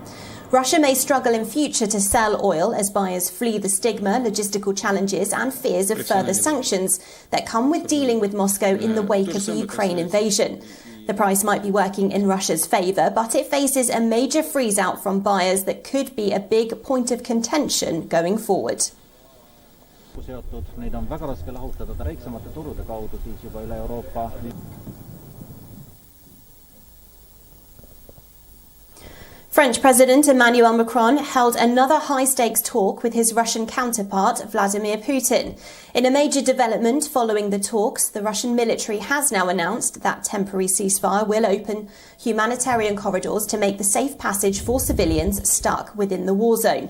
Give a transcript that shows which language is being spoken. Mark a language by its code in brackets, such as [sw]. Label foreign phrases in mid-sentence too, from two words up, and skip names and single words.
[en] Russia may struggle in future to sell oil as buyers flee the stigma, logistical challenges and fears of further sanctions that come with dealing with Moscow in the wake of the Ukraine invasion. The price might be working in Russia's favour, but it faces a major freeze-out from buyers that could be a big point of contention going forward. [et] Neid on väga raske lahutada väiksemate turude kaudu siis juba üle Euroopa. [en] French President Emmanuel Macron held another high-stakes talk with his Russian counterpart, Vladimir Putin. In a major development following the talks, the Russian military has now announced that temporary ceasefire will open humanitarian corridors to make the safe passage for civilians stuck within the war zone.